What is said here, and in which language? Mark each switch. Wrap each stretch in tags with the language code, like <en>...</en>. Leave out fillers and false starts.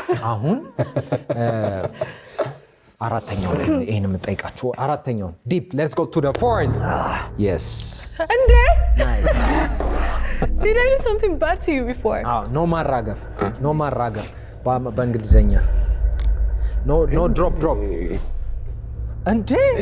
<am>አሁን አራተኛው ላይ ይሄን የምጠይቃችሁ አራተኛው ዲፕ</am> <en>let's go to the fourth yes እንዴ did I do something bad to you before?</en> <am>no ማራገፍ በእንግሊዘኛ</am> <en>no drop</en> <am>እንዴ</am>